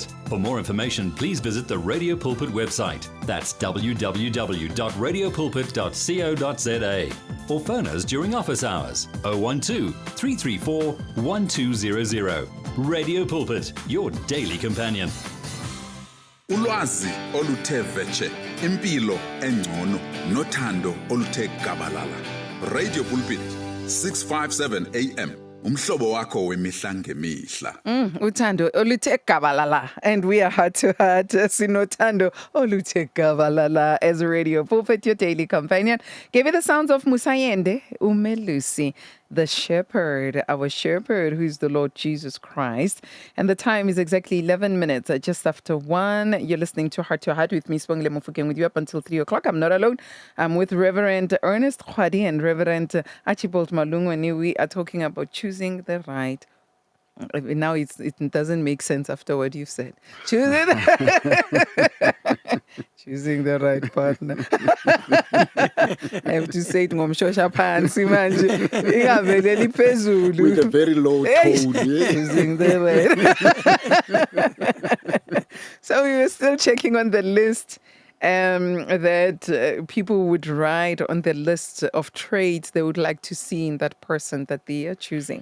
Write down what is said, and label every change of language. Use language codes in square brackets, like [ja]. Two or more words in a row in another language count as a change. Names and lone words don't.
[en] For more information, please visit the Radio Pulpit website. That's www.radiopulpit.co.za. Or phone us during office hours 012 334 1200. Radio Pulpit, your daily companion. [xh] Ulwazi oluthe vetshe, impilo engcono, nothando oluthe gabalala. Radio Pulpit 657 AM. Umhlobo wakho wemihla ngemihla. Uthando oluthe gabalala, [en] and we are Heart to Heart. [xh] Sinothando oluthe gabalala [en] as Radio Pulpit, your daily companion. Give you the sounds of Musayende Umelusi, the shepherd, our shepherd, who is the Lord Jesus Christ. And the time is exactly 11 minutes, just after 1. You're listening to Heart with me, Sibongile Mofokeng, with you up until 3 o'clock. I'm not alone. I'm with Reverend Ernest Kgwadi and Reverend Archibald Malungwane. We are talking about choosing the right. Now it doesn't make sense after what you've said. Choosing the right partner. I have to say it [zu] ngomshosha phansi manje. Ingaveleli phezulu. [en] With a very low tone. Choosing the right. So we were still checking on the list that people would write on the list of traits they would like to see in that person that they are choosing.